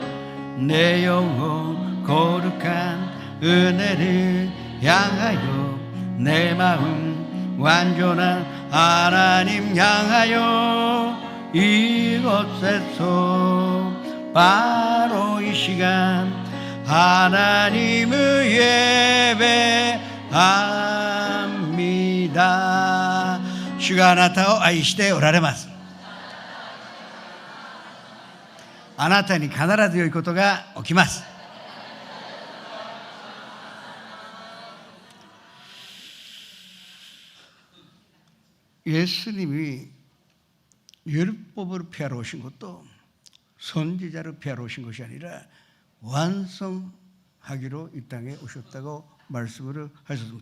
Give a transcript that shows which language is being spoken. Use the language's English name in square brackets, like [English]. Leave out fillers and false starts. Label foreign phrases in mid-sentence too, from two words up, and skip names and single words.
[Korean] 내 영혼 거룩한 은혜를 향하여 내 마음 완전한 하나님 향하여 이곳에서 바로 이 시간 하나님을 예배합니다. [Japanese] 주가あなたを愛しておられます。あなたに必ず良いことが起きます。 [Korean] 예수님이 율법으로 피하러 오신 것도 선지자로 피하러 오신 것이 아니라 완성하기로 이 땅에 오셨다고 말씀을 하셨습니다.